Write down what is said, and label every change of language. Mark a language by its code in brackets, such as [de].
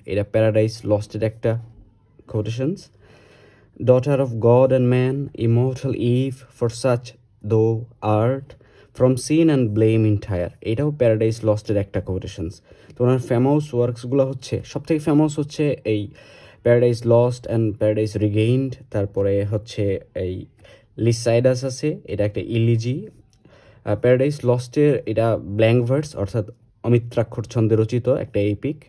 [bn] এটা প্যারাডাইস লস্টের একটা quotations. [en] Daughter of God and man, immortal Eve, for such thou art, from sin and blame entire. [bn] এটাও paradise লস্টের একটা quotations. তো ওনার famous ওয়ার্কসগুলো হচ্ছে, সবথেকে ফেমাস হচ্ছে এই প্যারাডাইস লস্ট অ্যান্ড প্যারাডাইস রিগেইনড। তারপরে হচ্ছে এই লিসাইডাস আছে, এটা একটা ইলিজি। প্যারাডাইস লস্টের এটা ব্ল্যাঙ্ক ভার্স, অর্থাৎ অমিত্রাক্ষর ছন্দে রচিত একটা এপিক।